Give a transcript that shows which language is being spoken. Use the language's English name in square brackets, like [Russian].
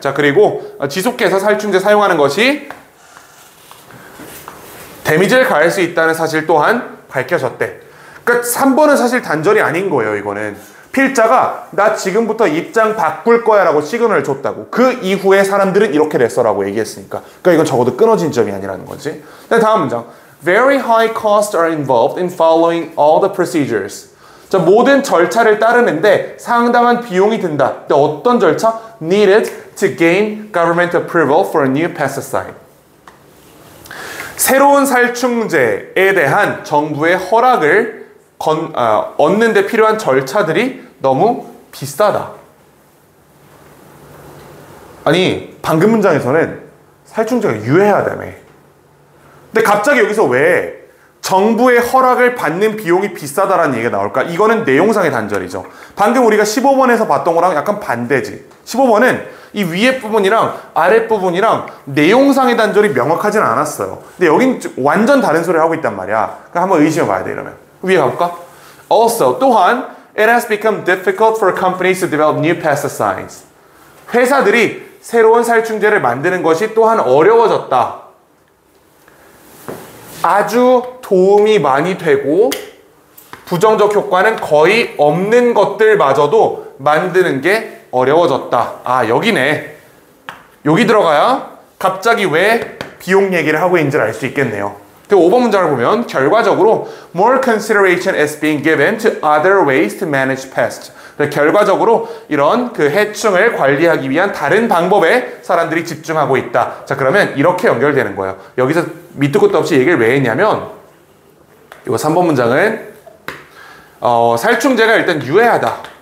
[Korean] 자, 그리고 지속해서 살충제 사용하는 것이 데미지를 가할 수 있다는 사실 또한 밝혀졌대. 그러니까 3번은 사실 단절이 아닌 거예요, 이거는. 필자가 나 지금부터 입장 바꿀 거야 라고 시그널을 줬다고. 그 이후에 사람들은 이렇게 됐어 라고 얘기했으니까. 그러니까 이건 적어도 끊어진 점이 아니라는 거지. 다음 문장. [English] Very high costs are involved in following all the procedures. [Korean] 자, 모든 절차를 따르는데 상당한 비용이 든다. 근데 어떤 절차? [English] Needed to gain government approval for a new pesticide. [Korean] 새로운 살충제에 대한 정부의 허락을 얻는 데 필요한 절차들이 너무 비싸다. 아니, 방금 문장에서는 살충제가 유해하다며. 근데 갑자기 여기서 왜 정부의 허락을 받는 비용이 비싸다라는 얘기가 나올까? 이거는 내용상의 단절이죠. 방금 우리가 15번에서 봤던 거랑 약간 반대지. 15번은 이 위에 부분이랑 아래 부분이랑 내용상의 단절이 명확하진 않았어요. 근데 여긴 완전 다른 소리를 하고 있단 말이야. 그러니까 한번 의심해 봐야 돼, 이러면. 위에 가볼까? [English] Also, [Korean] 또한 [English] it has become difficult for companies to develop new pesticides. [Korean] 회사들이 새로운 살충제를 만드는 것이 또한 어려워졌다. 아주 도움이 많이 되고 부정적 효과는 거의 없는 것들마저도 만드는 게 어려워졌다. 아, 여기네. 여기 들어가야 갑자기 왜 비용 얘기를 하고 있는지를 알 수 있겠네요. 그 5번 문장을 보면 결과적으로 [English] more consideration is being given to other ways to manage pests. [Korean] 결과적으로 이런 그 해충을 관리하기 위한 다른 방법에 사람들이 집중하고 있다. 자, 그러면 이렇게 연결되는 거예요. 여기서 밑도 끝도 없이 얘기를 왜 했냐면 이거 3번 문장은 살충제가 일단 유해하다.